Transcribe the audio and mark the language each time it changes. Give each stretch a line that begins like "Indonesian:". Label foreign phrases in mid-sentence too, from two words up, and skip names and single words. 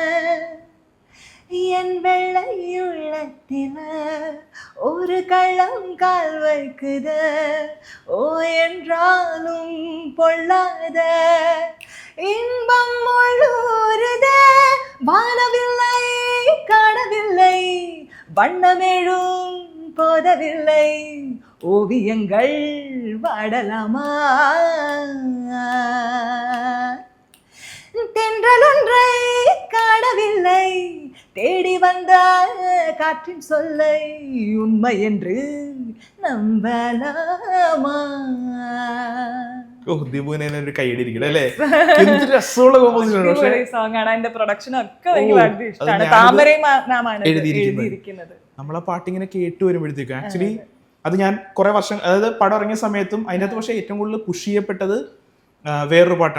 Tamil: என் வெள்ளை உள்ளத்தில ஒரு கள்ளம் கால் வைக்குது, ஓ என்றாலும் பொல்லாத இன்பம் முழுறுதே, வானவில்லை காணவில்லை, வண்ணமேழும் போதவில்லை, ஓவியங்கள் வாடலாமா, தென்றல் ஒன்றை காணவில்லை, தேடி வந்த காற்றின் சொல்லை உண்மை என்று നമ്പലാമാ.
Malayalam: ഓ ദീപുവിനെ ഒരു കൈയടിയിരിക്കണം അല്ലേ? എന്ത് രസമുള്ള കോമ്പോസിഷൻ. പക്ഷേ സോങ് ആണ്. അതിന്റെ പ്രൊഡക്ഷൻ ഒക്കെ എനിക്ക് വളരെ ഇഷ്ടമാണ്. താമരയും നാമാണ് എഴുതിയിരിക്കുന്നത്. നമ്മളാ പാട്ടിങ്ങനെ കേട്ട് വരുമ്പോഴത്തേക്കും ആക്ച്വലി അത് ഞാൻ കുറെ വർഷം, അതായത് പടം ഇറങ്ങിയ സമയത്തും അതിനകത്ത് പക്ഷേ ഏറ്റവും കൂടുതൽ പുഷ് ചെയ്യപ്പെട്ടത് വേറൊരു പാട്ടാണ്.